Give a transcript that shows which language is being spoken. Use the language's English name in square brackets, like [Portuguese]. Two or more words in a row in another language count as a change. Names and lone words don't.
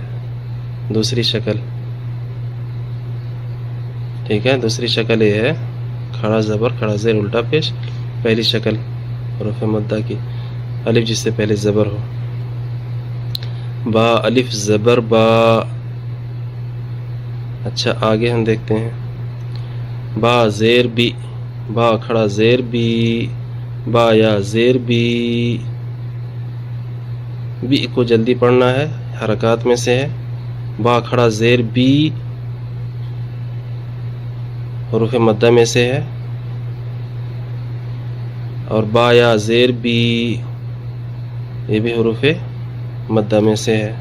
[Urdu] دوسری شکل، ٹھیک ہے، دوسری شکل یہ ہے کھڑا زبر کھڑا زیر الٹا پیش. پہلی شکل حروف مدہ کی، الف جس سے پہلے زبر ہو. با الف زبر با. اچھا آگے ہم دیکھتے ہیں. با زیر بی، با کھڑا زیر بی، با یا زیر بی. بی کو جلدی پڑھنا ہے، حرکات میں سے ہے. با کھڑا زیر بی، حروف مدہ میں سے ہے. اور با یا زیر بی، یہ بھی حروف مدہ میں سے ہے.